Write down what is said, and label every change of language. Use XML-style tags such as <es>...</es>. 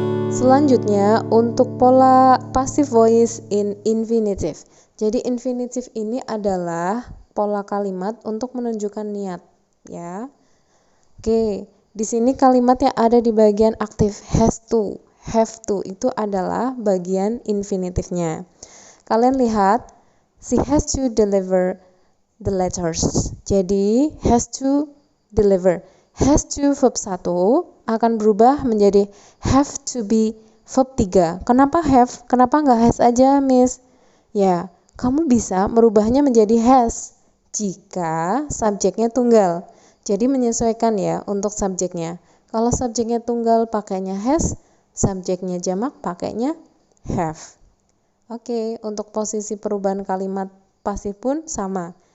<id>Selanjutnya untuk pola passive voice in infinitive. Jadi infinitive ini adalah pola kalimat untuk menunjukkan niat, ya. Oke, di sini kalimat yang ada di bagian aktif has to, have to itu adalah bagian infinitifnya.</id> <en>Kalian lihat, she has to deliver the letters.</en> <id>Jadi has to deliver. Has to verb 1 akan berubah menjadi have to be verb 3. Kenapa have? Kenapa nggak has aja, Miss? Ya, kamu bisa merubahnya menjadi has jika subjeknya tunggal. Jadi menyesuaikan ya untuk subjeknya. Kalau subjeknya tunggal pakainya has, subjeknya jamak pakainya have. Oke, untuk posisi perubahan kalimat pasif pun sama.</id>